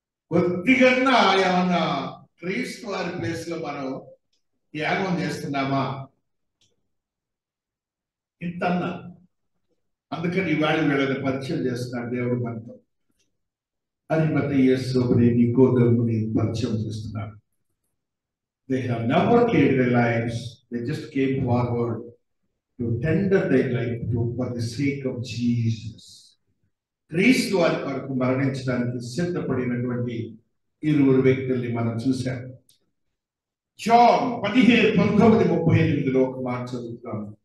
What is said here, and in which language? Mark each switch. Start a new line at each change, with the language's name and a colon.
Telugu: కొద్దిగా ఏమన్నా క్రీస్తు వారి ప్లేస్ లో మనం త్యాగం చేస్తున్నామా? ఇంతన్నా. అందుకని ఇవాళ వీళ్ళని పరిచయం చేస్తున్నాడు దేవుడు మనతో. అరిమతయి యేసుని నికోదేముని పరిచయం చేస్తున్నాడు.
English: They have never cared their lives. They just came forward to tender their life for the sake of Jesus.
Telugu: క్రీస్తు వారి కొరకు మరణించడానికి సిద్ధపడినటువంటి 2 వ్యక్తుల్ని మనం చూశాం. జాన్ 15:19-38 ఒక మాట చదువుతాం.